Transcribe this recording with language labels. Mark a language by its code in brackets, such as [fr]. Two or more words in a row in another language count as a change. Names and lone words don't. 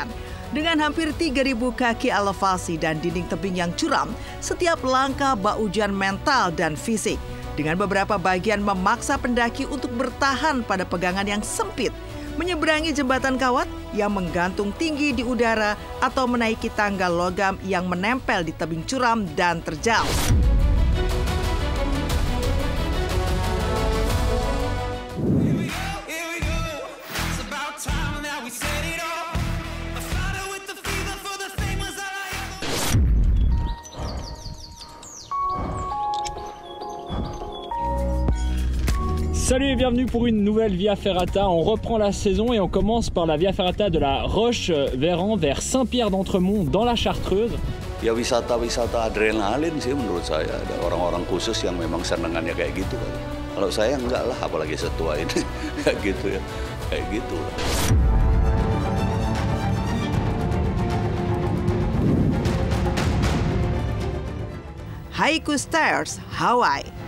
[id] Dengan hampir 3.000 kaki elevasi dan dinding tebing yang curam, setiap langkah bak ujian mental dan fisik. Dengan beberapa bagian memaksa pendaki untuk bertahan pada pegangan yang sempit, menyeberangi jembatan kawat yang menggantung tinggi di udara atau menaiki tangga logam yang menempel di tebing curam dan terjal. [fr] Salut et bienvenue pour une nouvelle Via Ferrata. On reprend la saison et on commence par la Via Ferrata de la Roche-Véran vers Saint-Pierre-d'Entremont dans la Chartreuse. [id] Ya wisata-wisata adrenalin sih menurut saya. Ada orang-orang khusus yang memang senengannya kayak gitu. Kalau saya enggak lah, apalagi setua ini. Kayak gitu ya, kayak gitu lah. Haiku Stairs, Hawaii.